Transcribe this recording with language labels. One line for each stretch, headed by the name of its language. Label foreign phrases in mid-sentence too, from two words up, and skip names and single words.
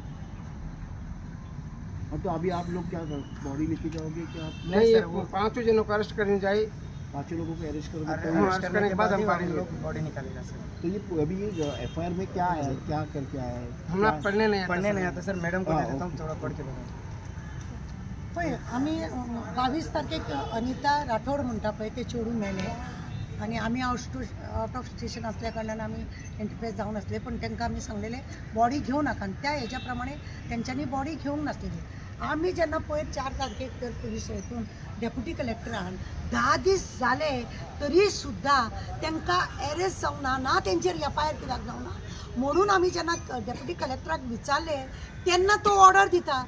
Hindi: तो अभी आप लोग क्या बॉडी लेके जाओगे क्या? नहीं, ये 5 जनों को अरेस्ट करने जाए। 5 लोगों को अरेस्ट करोगे? अरेस्ट करने के बाद हम बॉडी निकालेगा सर। तो ये अभी ये एफआईआर में क्या है, क्या करके आया है? हम पढ़ने नहीं आता सर। मैडम को देता हूँ, थोड़ा पढ़ के बताओ।
Konkani: पळय आमी 22 तारखेक अनिता राठोड म्हणटा पळय ते चोडून मेले आणि आमी
English: out of station
Konkani: असल्या कारणान आमी एंटरप्राइज जावन आसले, पण तांकां आमी सांगलेले बॉडी घेवन नाका आणि त्या हेच्या प्रमाणे तेंच्यांनी बॉडी घेवंक नासलेली। आमी जेन्ना पळय 4 तारखेक तर पुलीस हितून डेप्युटी कलेक्टरान 10 दीस जाले तरी सुद्धा तांकां अरेस्ट जावना ना, तेंचेर एफआयआर कित्याक जावना म्हणून आमी जेन्ना डेप्युटी कलेक्टराक विचारले तेन्ना तो ऑर्डर दिता।